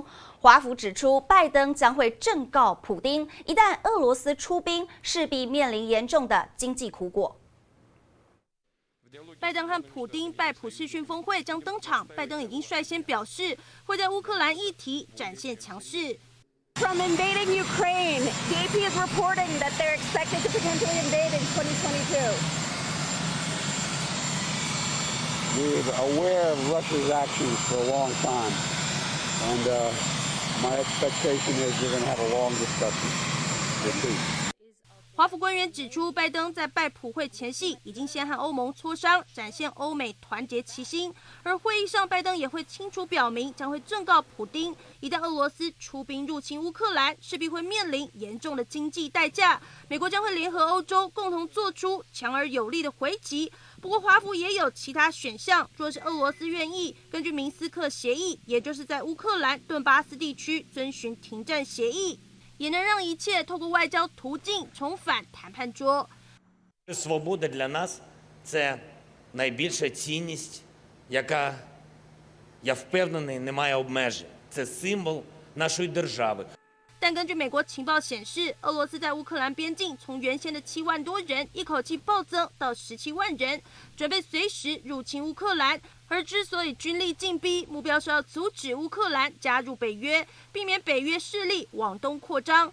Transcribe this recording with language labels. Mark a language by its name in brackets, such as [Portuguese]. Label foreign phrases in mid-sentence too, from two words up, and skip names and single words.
[Chinese] 华府指出，拜登将会正告普丁，一旦俄罗斯出兵，势必面临严重的经济苦果。拜登和普丁拜普视讯峰会将登场，拜登已经率先表示会在乌克兰议题展现强势。 [English] From invading Ukraine, the AP is reporting that they're expected to potentially invade in 2022. We're aware of Russia's actions for a long time, and my expectation is we're going to have a long discussion with peace. [Chinese] 华府官员指出，拜登在拜普会前夕已经先和欧盟磋商，展现欧美团结齐心。而会议上，拜登也会清楚表明，将会正告普丁，一旦俄罗斯出兵入侵乌克兰，势必会面临严重的经济代价。美国将会联合欧洲，共同做出强而有力的回击。不过，华府也有其他选项，若是俄罗斯愿意根据明斯克协议，也就是在乌克兰顿巴斯地区遵循停战协议。也能让一切透过外交途径重返谈判桌。 [Ukrainian] Свобода для нас це найбільша цінність, яка, я впевнений, не має обмежень. Це символ нашої держави. [Chinese] 但根据美国情报显示，俄罗斯在乌克兰边境从原先的7万多人一口气暴增到17万人，准备随时入侵乌克兰。而之所以军力进逼，目标是要阻止乌克兰加入北约，避免北约势力往东扩张。